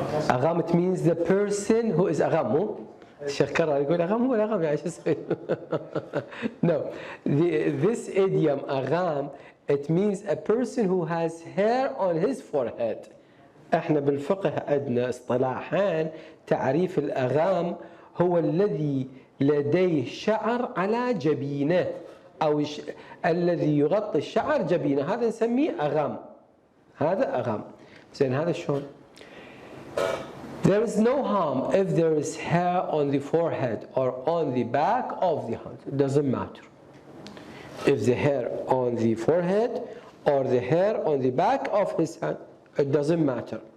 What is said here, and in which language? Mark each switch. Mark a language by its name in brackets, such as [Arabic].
[English] Agham, it means the person who is agham. [Arabic] الشيخ كرر يقول أغام هو الأغام يعني شو اسمه؟ [English] No, this idiom أغام, it means a person who has hair on his forehead. [Arabic] احنا بالفقه عندنا اصطلاحان. تعريف الأغام هو الذي لديه شعر على جبينه أو الذي يغطي الشعر جبينه، هذا نسميه أغام. هذا أغام. زين هذا شلون؟ [English] There is no harm if there is hair on the forehead or on the back of the hand. It doesn't matter. If the hair on the forehead or the hair on the back of his hand, it doesn't matter.